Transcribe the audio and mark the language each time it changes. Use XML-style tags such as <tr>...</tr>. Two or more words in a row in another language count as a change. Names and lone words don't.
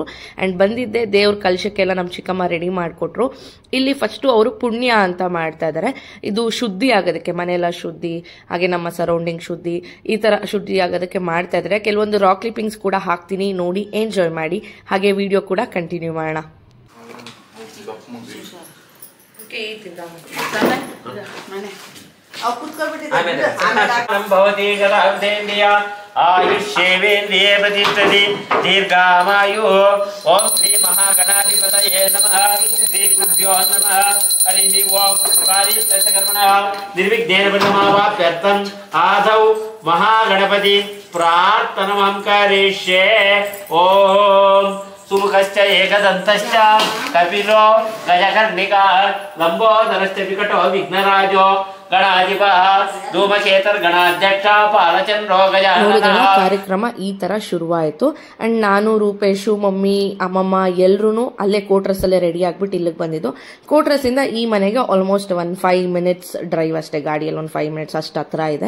<kn>ಅಂಡ್ ಬಂದಿದ್ದೆ ದೇವ್ರ ಕಲಶಕ್ಕೆಲ್ಲ ನಮ್ಮ ಚಿಕ್ಕಮ್ಮ ರೆಡಿ ಮಾಡಿಕೊಟ್ರು. ಇಲ್ಲಿ ಫಸ್ಟ್ ಅವರು ಪುಣ್ಯ ಅಂತ ಮಾಡ್ತಾ ಇದ್ದಾರೆ. ಇದು ಶುದ್ಧಿ ಆಗೋದಕ್ಕೆ, ಮನೆಯೆಲ್ಲ ಶುದ್ಧಿ, ಹಾಗೆ ನಮ್ಮ ಸರೌಂಡಿಂಗ್ ಶುದ್ಧಿ, ಈ ತರ ಶುದ್ಧಿ ಆಗೋದಕ್ಕೆ ಮಾಡ್ತಾ ಇದ್ದಾರೆ. ಕೆಲವೊಂದು</kn> <en>rock clippings</en> <kn>ಕೂಡ ಹಾಕ್ತೀನಿ, ನೋಡಿ ಎಂಜಾಯ್ ಮಾಡಿ. ಹಾಗೆ ವಿಡಿಯೋ ಕೂಡ ಕಂಟಿನ್ಯೂ ಮಾಡೋಣ.</kn> <sa>आयुष्येवेन्द्रिये प्रतिष्ठति दीर्घामायुः. ओम श्री महागणाधिपतये नमः. श्री गुरुभ्यो नमः. हरिः ओम. कार्यस्य निर्विघ्नेन ब्रह्मवाप्यर्थम् आदौ महागणपति प्रार्थनमहं करिष्ये. ओम सुमुखश्च एकदन्तश्च कपिलो गजकर्णिकः लम्बोदरश्च विकटो विघ्नराजो ಗಣಾಧಿಪಃ ಧೂಮಕೇತರ್ ಗಣಾಧ್ಯಕ್ಷ ಪಾಲಚಂದ್ರೋ ಗಜಾನನ.</sa> <kn>ಕಾರ್ಯಕ್ರಮ ಈ ತರ ಶುರುವಾಯಿತು. ಅಂಡ್ ನಾನು, ರೂಪೇಶು, ಮಮ್ಮಿ, ಅಮ್ಮಮ್ಮ ಎಲ್ಲರೂ ಅಲ್ಲೇ ಕ್ವಾರ್ಟರ್ಸ್ ಅಲ್ಲೇ ರೆಡಿ ಆಗ್ಬಿಟ್ಟು ಇಲ್ಲಿಗೆ ಬಂದಿದ್ದು. ಕ್ವಾರ್ಟರ್ಸ್ ಇಂದ ಈ ಮನೆಗೆ</kn> <en>almost 5 minutes drive</en> <kn>ಅಷ್ಟೇ, ಗಾಡಿಯಲ್ಲಿ 5 minutes ಅಷ್ಟು ಹತ್ರ ಇದೆ.</kn>